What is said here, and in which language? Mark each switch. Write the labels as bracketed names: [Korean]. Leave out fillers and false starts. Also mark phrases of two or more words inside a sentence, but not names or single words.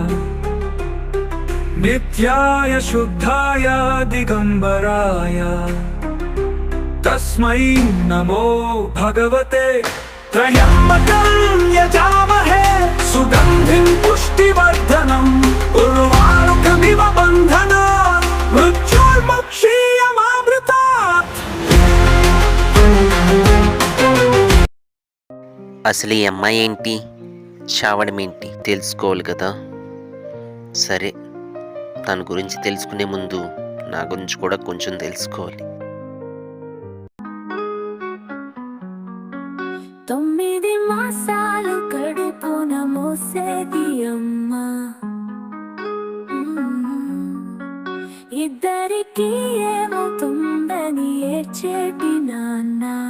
[Sanskrit] नित्याय शुद्धाय दिगंबराय तस्मै नमो भगवते। त्र्यम्बकं यजामहे सुगन्धिं पुष्टिवर्धनम् उर्वारुकमिव बन्धनात् मृत्युर्मुक्षीयमामृतात्। [Telugu] అసలు ఈ అమ్మాయి ఏంటి, చావడం ఏంటి తెలుసుకోవాలి కదా. సరే, తన గురించి తెలుసుకునే ముందు నా గురించి కూడా కొంచెం తెలుసుకోవాలి. 9 మాసాలు కడుపున మోసేది అమ్మ, ఇద్దరికి ఏమవుతుందని ఏడ్చేటి నాన్న.